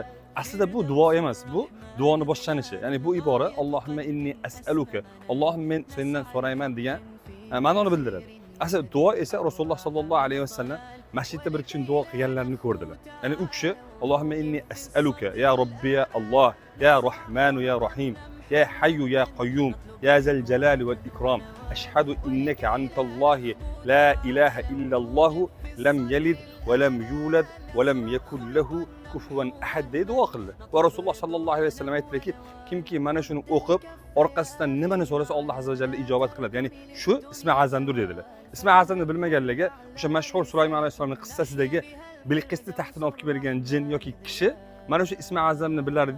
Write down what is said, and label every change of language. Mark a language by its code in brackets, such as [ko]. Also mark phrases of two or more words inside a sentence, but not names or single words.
[uz] Aslida bu duo emas, bu duoni boshlanishi. Ya'ni bu ibora [ar] اللهم إني أسألك, [uz] Allohim men sendan so'rayman degan ma'noni bildiradi. Aslida duo esa Rasululloh [ar] صلى الله عليه وسلم [uz] masjidda bir kishi duo qilganlarini ko'rdilar. Ya'ni u kishi [ar] اللهم إني أسألك يا ربي يا الله يا رحمن يا رحيم يا حي يا قيوم يا ذا الجلال والإكرام أشهد إنك أنت الله لا إله إلا الله لم يلد ولم يولد ولم يكن له كفوا أحد [uz] deydi duo qildi. Va Rasululloh [ar] صلى الله عليه وسلم [uz] aytdiki, kimki mana shuni o'qib, orqasidan nimani so'rasa Alloh [ar] عز وجل [uz] ijobat qiladi. Ya'ni shu ismi azamdir dedilar. Ismi azamni bilmaganlarga o'sha mashhur Sulaymon alayhisolamning qissasidagi Bilqisni taxtini olib kelib bergan jin yoki kishi mana shu ismi azamni bilar edi.